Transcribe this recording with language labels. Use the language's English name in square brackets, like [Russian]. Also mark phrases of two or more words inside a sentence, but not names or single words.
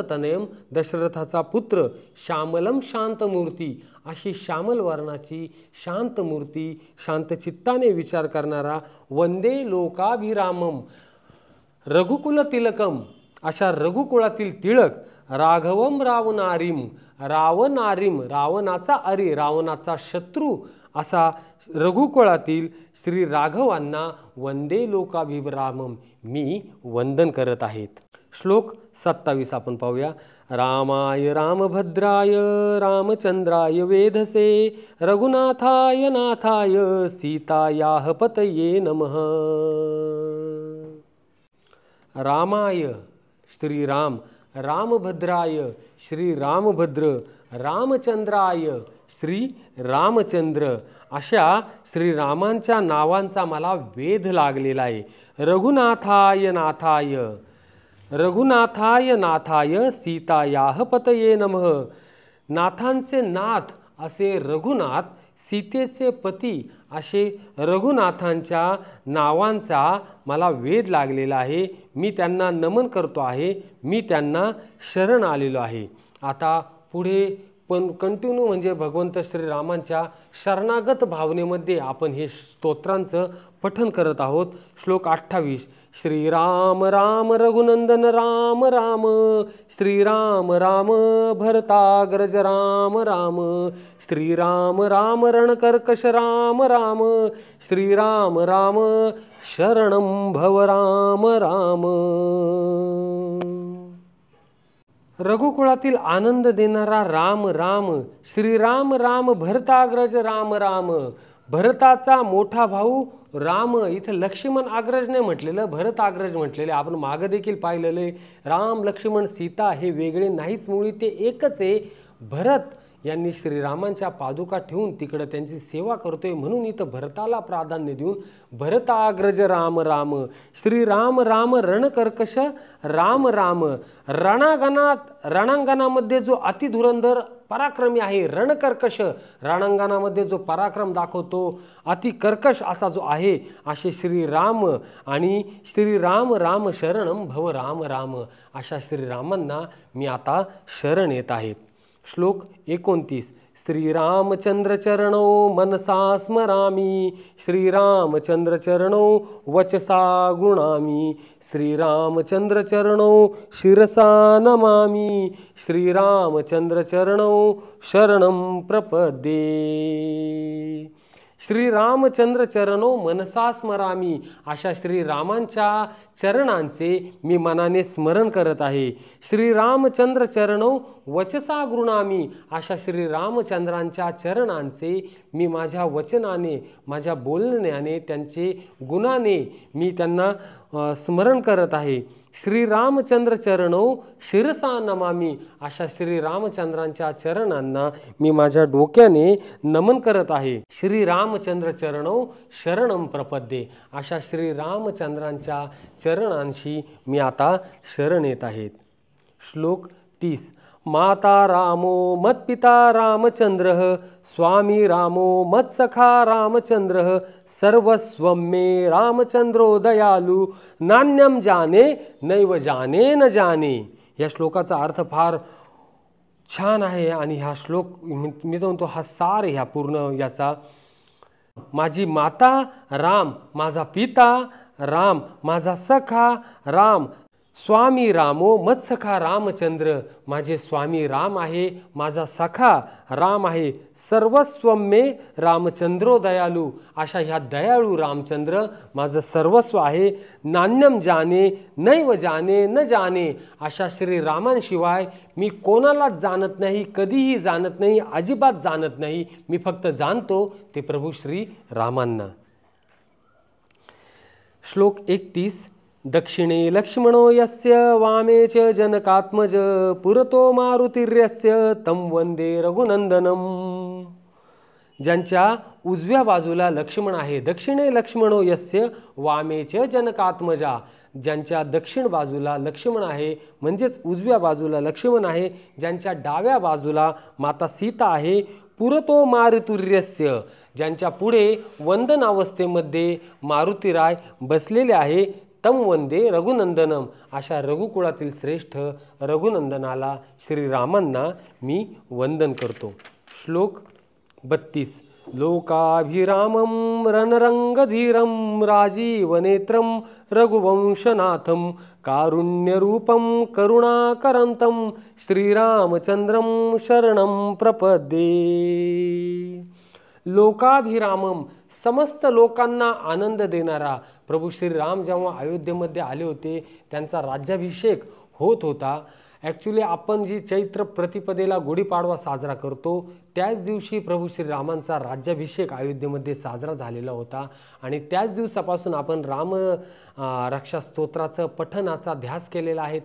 [Marathi] तनयम दशरथाचा पुत्र, श्यामलम शांतमूर्ती अशी श्यामल वर्णाची शांत मूर्ती, शांतचित्ताने विचार करणारा, [Sanskrit] वंदे लोकाभिरामम रघुकुल तिलकम [Marathi] अशा रघुकुळातील तिळक, [Sanskrit] राघवम रावणारिम रावणारिम [Marathi] रावणाचा अरे रावणाचा शत्रू असा रघुकुळातील श्री राघवांना [Sanskrit] वंदे लोकाभिरामम [Marathi] मी वंदन करत आहेत. श्लोक 27 आपण पाहूया. [Sanskrit] रामाय रामभद्राय रामचंद्राय वेधसे रघुनाथाय नाथाय सीतायाः पतये नमः. [Marathi] रामाय श्रीराम, रामभद्राय श्री रामभद्र, रामचंद्राय श्री रामचंद्र अशा श्रीरामांच्या नावांचा मला वेध लागलेला आहे. [Sanskrit] रघुनाथाय नाथाय रघुनाथाय नाथाय सीतायाः पतये नमः. [Marathi] नाथांचे नाथ असे रघुनाथ, सीतेचे पती असे रघुनाथांच्या नावांचा मला वेध लागलेला आहे. मी त्यांना नमन करतो आहे, मी त्यांना शरण आलेलो आहे. आता पुढे पण कंटिन्यू म्हणजे भगवंत श्रीरामांच्या शरणागत भावनेमध्ये आपण हे स्तोत्रांचं पठन करत आहोत. श्लोक 28. [Sanskrit] श्रीराम राम रघुनंदन राम राम श्रीराम राम भरताग्रज राम राम श्रीराम राम रणकर्कश राम राम श्रीराम राम शरणं भव राम राम. [Marathi] रघुकुळातील आनंद देणारा राम राम, [Sanskrit] श्रीराम राम भरताग्रज राम राम। [Marathi] भरताचा मोठा भाऊ राम, इथं लक्ष्मण अग्रज नाही म्हटलेलं, भरत अग्रज म्हटलेले। आपण मागे देखील पाहिलेलं आहे, राम लक्ष्मण सीता हे वेगळे नाहीच, मुळी ते एकच आहे। भरत यांनी श्रीरामांच्या पादुका ठेवून तिकडे त्यांची सेवा करतोय, म्हणून इथं भरताला प्राधान्य देऊन [Sanskrit] भरताग्रज राम राम, श्रीराम राम रणकर्कश राम राम। [Marathi] रणांगणामध्ये जो अतिधुरंधर पराक्रमी आहे, रणकर्कश, रणांगणामध्ये जो पराक्रम दाखवतो, अति कर्कश असा जो आहे, असे श्रीराम। [Sanskrit] आणि श्रीराम राम शरणम भव राम राम, [Marathi] अशा श्रीरामांना मी आता शरण येत आहेत। श्लोक 29। [Sanskrit] श्रीरामचंद्र चरणो मनसा स्मरामि, श्रीरामचंद्र चरणो वचसा गुणामि, श्रीरामचंद्र चरणो शिरसा नमामि, श्रीरामचंद्र चरणो शरणं प्रपद्ये। श्रीरामचंद्र चरणो मनसा स्मरामी, [Marathi] अशा श्रीरामांच्या चरणांचे मी मनाने स्मरण करत आहे। [Sanskrit] श्रीरामचंद्र चरणो वचसा गृणामी, [Marathi] अशा श्रीरामचंद्रांच्या चरणांचे मी माझ्या वचनाने, माझ्या बोलण्याने, त्यांचे गुणाने मी त्यांना स्मरण करत आहे। [Sanskrit] श्रीरामचंद्र चरणो शिरसा नमामी, [Marathi] अशा श्रीरामचंद्रांच्या चरणांना मी माझ्या डोक्याने नमन करत आहे। [Sanskrit] श्रीरामचंद्र चरणो शरणं प्रपद्ये, [Marathi] अशा श्रीरामचंद्रांच्या चरणांशी मी आता शरण येत आहेत। श्लोक 30। [Sanskrit] माता रामो मत्पिता रामचंद्र, स्वामी रामो मत्सखा रामचंद्र, सर्वस्वं मे रामचंद्रो दयालु, नान्यम जाने नैव जाने न जाने। [Marathi] या श्लोकाचा अर्थ फार छान आहे आणि हा श्लोक मी म्हणतो हा सार ह्या पूर्ण याचा। माझी माता राम, माझा पिता राम, माझा सखा राम, [Sanskrit] स्वामी रामो मत्सखा रामचंद्र, [Marathi] माझे स्वामी राम आहे, माझा सखा राम आहे, [Sanskrit] सर्वस्वं मे रामचंद्रो दयालु, [Marathi] अशा ह्या दयाळू रामचंद्र माझं सर्वस्व आहे। [Sanskrit] नान्यम जाने नैव जाने न जाने, [Marathi] अशा श्रीरामांशिवाय मी कोणालाच जाणत नाही, कधीही जाणत नाही, अजिबात जाणत नाही, मी फक्त जाणतो ते प्रभू श्री रामांना। श्लोक 31। [Sanskrit] दक्षिणे लक्ष्मणो यस्य, वामे च जनकात्मज, पुरतो मारुतिर्यस्य, तं वंदे रघुनंदनम। [Marathi] ज्यांच्या उजव्या बाजूला लक्ष्मण आहे, [Sanskrit] दक्षिणे लक्ष्मणो यस्य वामे च जनकात्मजा, [Marathi] ज्यांच्या दक्षिण बाजूला लक्ष्मण आहे म्हणजेच उजव्या बाजूला लक्ष्मण आहे, ज्यांच्या डाव्या बाजूला माता सीता आहे, [Sanskrit] पुरतो मारुतिर्यस्य, [Marathi] ज्यांच्या पुढे वंदन अवस्थेमध्ये मारुतीराय बसलेले आहे, [Sanskrit] तम वंदे रघुनंदनम, [Marathi] अशा रघुकुळातील श्रेष्ठ रघुनंदनाला श्रीरामांना मी वंदन करतो। श्लोक 32। [Sanskrit] लोकाभिरामं रणरंगधीरं, राजीवनेत्रं रघुवंशनाथं, कारुण्यरूपं करुणाकरंतं, श्रीरामचंद्रं शरणं प्रपद्ये। [Marathi] लोकाभिरामम, समस्त लोकांना आनंद देणारा। प्रभू श्रीराम जेव्हा अयोध्येमध्ये आले होते, त्यांचा राज्याभिषेक होत होता। ॲक्च्युली आपण जी चैत्र प्रतिपदेला गुढीपाडवा साजरा करतो, त्याच दिवशी प्रभू श्रीरामांचा राज्याभिषेक अयोध्येमध्ये साजरा झालेला होता आणि त्याच दिवसापासून आपण राम रक्षा स्तोत्राचं पठणाचा ध्यास केलेला आहे।